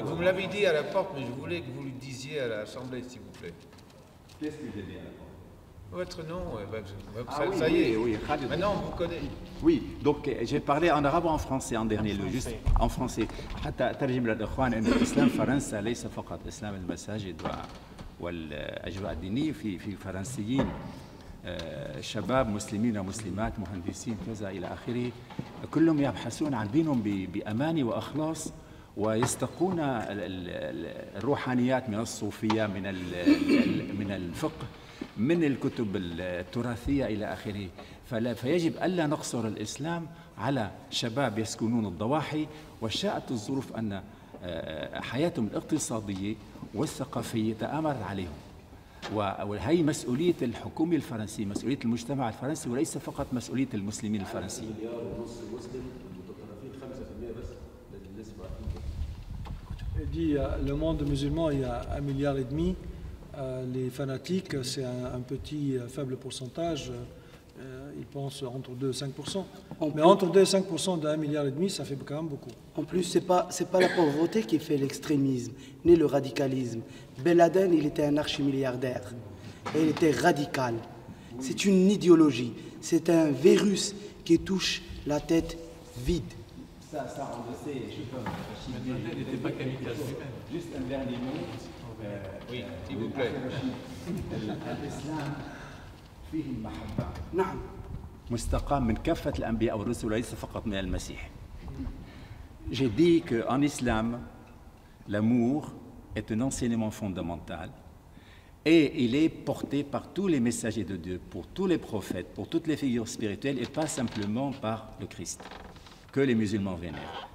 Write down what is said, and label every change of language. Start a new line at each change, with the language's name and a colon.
French: Oui, vous me l'avez dit à la porte, mais je voulais que vous le disiez à l'Assemblée, s'il vous plaît. Qu'est-ce que j'ai dit à la porte? Votre nom, ça y est. Oui, maintenant on vous connaît. Oui, donc j'ai parlé en arabe ou en français en dernier lieu, juste en français.
Arabic: حتى أترجم للإخوان أن الإسلام فرنسا ليس فقط إسلام المساجد والأجواء الدينية في فرنسيين شباب مسلمين ومسلمات مهندسين كذا إلى آخره كلهم يبحثون عن دينهم بأمان وإخلاص ويستقون الروحانيات من الصوفية من الفقه من الكتب التراثية إلى آخره فيجب ألا نقصر الإسلام على شباب يسكنون الضواحي وشاءت الظروف أن حياتهم الاقتصادية والثقافية تآمرت عليهم وهي مسؤولية الحكومة الفرنسية مسؤولية المجتمع الفرنسي وليس فقط مسؤولية المسلمين الفرنسيين.
French: Il dit le monde musulman, il y a 1,5 milliard. Les fanatiques, c'est un petit faible pourcentage. Ils pensent entre 2 et 5%. Mais entre 2 et 5% d'1,5 milliard, ça fait quand même beaucoup. En plus, c'est pas la pauvreté qui fait l'extrémisme, ni le radicalisme. Ben Laden, il était un archimilliardaire. Et il était radical. C'est une idéologie. C'est un virus qui touche la tête vide. Ça, on le sait, je peux. Il n'était pas kamikaze lui-même. Juste un dernier mot. Oui, s'il vous plaît.
Arabic: الإسلام فيه المحبة. نعم. مستقام من كافة الأنبياء والرسل وليس فقط من المسيح.
French: J'ai dit qu'en islam, l'amour est un enseignement fondamental et il est porté par tous les messagers de Dieu, pour tous les prophètes, pour toutes les figures spirituelles et pas simplement par le Christ, que les musulmans vénèrent.